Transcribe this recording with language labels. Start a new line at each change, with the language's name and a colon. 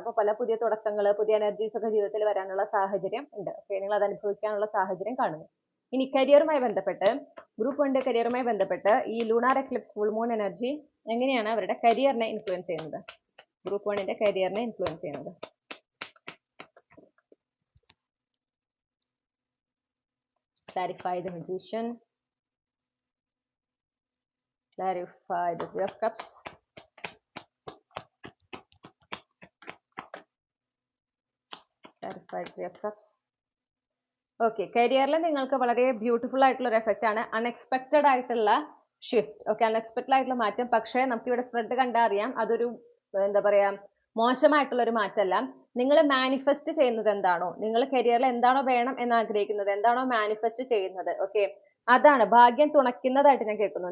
Malayalam: അപ്പൊ പല പുതിയ തുടക്കങ്ങൾ, പുതിയ എനർജീസ് ഒക്കെ ജീവിതത്തിൽ വരാനുള്ള സാഹചര്യം ഉണ്ട്. ഓക്കെ, നിങ്ങൾ അത് അനുഭവിക്കാനുള്ള സാഹചര്യം കാണുന്നു. ഇനി കരിയറുമായി ബന്ധപ്പെട്ട് ഗ്രൂപ്പ് 1 കരിയറുമായി ബന്ധപ്പെട്ട് ഈ lunar Eclipse full moon energy എങ്ങനെയാണ് അവരുടെ കരിയറിനെ ഇൻഫ്ലുവൻസ് ചെയ്യുന്നത്, ഗ്രൂപ്പ് 1ന്റെ കരിയറിനെ ഇൻഫ്ലുവൻസ് ചെയ്യുന്നത്.
English: Clarify the Magician, clarify the Three of Cups, clarify Three of Cups.
Malayalam: Okay, കരിയറിൽ നിങ്ങൾക്ക് വളരെ ബ്യൂട്ടിഫുൾ ആയിട്ടുള്ള ഒരു എഫക്റ്റ് ആണ്, അൺഎക്സ്പെക്റ്റഡ് ആയിട്ടുള്ള ഷിഫ്റ്റ്. ഓക്കെ, അൺഎക്സ്പെക്റ്റഡ് ആയിട്ടുള്ള മാറ്റം. പക്ഷേ നമുക്ക് ഇവിടെ സ്പ്രെഡ് കണ്ടാൽ അറിയാം അതൊരു എന്താ പറയാ മോശമായിട്ടുള്ള ഒരു മാറ്റമല്ല. നിങ്ങൾ മാനിഫെസ്റ്റ് ചെയ്യുന്നത് എന്താണോ, നിങ്ങൾ കരിയറിൽ എന്താണോ വേണം എന്ന് ആഗ്രഹിക്കുന്നത്, എന്താണോ മാനിഫെസ്റ്റ് ചെയ്യുന്നത്, ഓക്കെ, അതാണ് ഭാഗ്യം തുണയ്ക്കുന്നതായിട്ട് ഞാൻ കേൾക്കുന്നു.